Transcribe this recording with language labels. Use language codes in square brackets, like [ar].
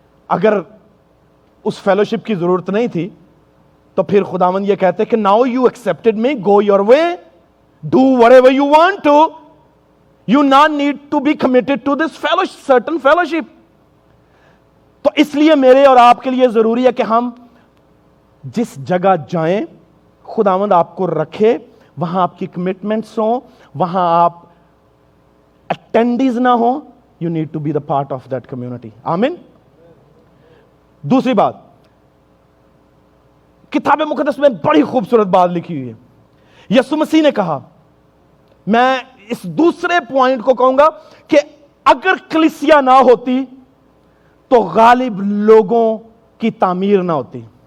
[hi] अगर उस फेलोशिप की जरूरत नहीं थी तो फिर खुदावंद ये कहते कि [en] Now you accepted me, go your way, do whatever you want to, you not need to be committed to this fellowship, certain fellowship. [hi] तो इसलिए मेरे और आपके लिए जरूरी है कि हम जिस जगह जाएं, खुदावंद आपको रखे, वहां आपकी कमिटमेंट्स हो, वहां आप अटेंडीज ना हो. [en] You need to be the part of that community. [hi] आमीन. दूसरी बात, किताब मुकद्दस में बड़ी खूबसूरत बात लिखी हुई है. यीशु मसीह ने कहा, मैं इस दूसरे पॉइंट को कहूंगा कि अगर कलीसिया ना होती तो गालिब लोगों की तामीर ना होती.